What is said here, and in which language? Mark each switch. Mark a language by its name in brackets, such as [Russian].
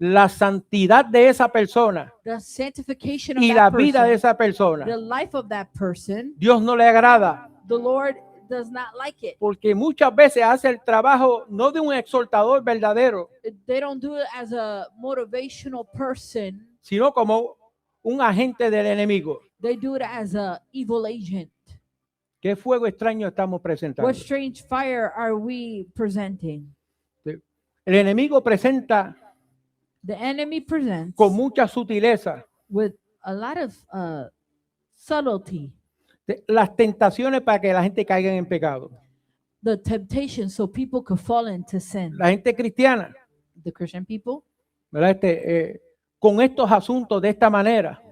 [Spanish] la santidad de esa persona [English] the sanctification of [Spanish] y la [English] that [Spanish] vida de [English] person, [Spanish] esa persona, [English] the life of that person, [Spanish] Dios no le agrada. [English] the Lord does not like it. [Spanish] Porque muchas veces hace el trabajo no de un exhortador verdadero, [English] They don't do it as a motivational person. [Spanish] sino como un agente del enemigo. [English] They do it as a evil agent. [Spanish] ¿Qué fuego extraño estamos presentando? [English] What strange fire are we presenting? [Spanish] El enemigo presenta [English] The enemy presents [Spanish] con mucha sutileza [English] with a lot of subtlety [Spanish] las tentaciones para que la gente caiga en pecado. [English] the temptation so people could fall into sin. [Spanish] La gente cristiana, [English] The Christian people [Spanish] ¿verdad? Con estos asuntos de esta manera.